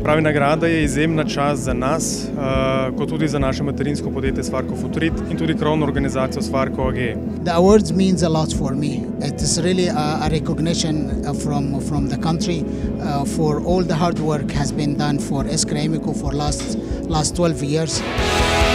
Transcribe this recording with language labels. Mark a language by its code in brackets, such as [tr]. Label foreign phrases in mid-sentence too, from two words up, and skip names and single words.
[sl] Pravi, nagrada je izjemna čast za nas, kot tudi za naše materinsko podjetje Svarko Futurit in tudi krovno organizacijo Svarko AG. [en] The awards means a lot for me. It is really a recognition from the country for all the hard work has been done for Iskra Emiko for last 12 years.